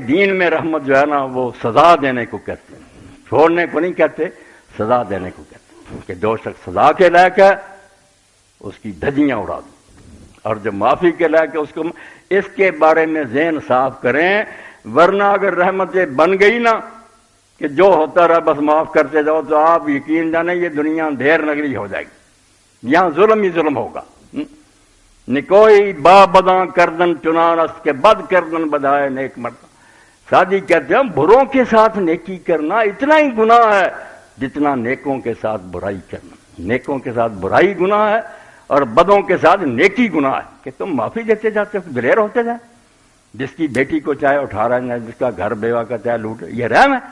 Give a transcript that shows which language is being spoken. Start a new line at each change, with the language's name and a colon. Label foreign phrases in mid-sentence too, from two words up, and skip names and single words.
Urdu: دین میں رحمت جو ہے نا وہ سزا دینے کو کہتے ہیں، چھوڑنے کو نہیں کہتے، سزا دینے کو کہتے ہیں، کہ جو شخص سزا کے لائق ہے اس کی دھجیاں اڑا دیں، اور جو معافی کے لائق ہے اس کو، اس کے بارے میں ذہن صاف کریں، ورنہ اگر رحمت بن گئی نا کہ جو ہوتا رہا بس معاف کرتے جاؤ تو آپ یقین جانیں یہ دنیا اندھیر نگری ہو جائے گی، یہاں ظلم ہی ظلم ہوگا۔
Persian: نکوئی با بداں کردن چنان است کے بد کردن بدائے نیک مرد۔
Urdu: شادی کہتے ہیں بروں کے ساتھ نیکی کرنا اتنا ہی گناہ ہے جتنا نیکوں کے ساتھ برائی کرنا۔ نیکوں کے ساتھ برائی گناہ ہے اور بدوں کے ساتھ نیکی گناہ ہے، کہ تم معافی دیتے جاتے ہو، دلیر ہوتے جائیں، جس کی بیٹی کو چاہے اٹھا رہے ہیں، جس کا گھر بیوہ کا چاہے لوٹ، یہ رحم ہے۔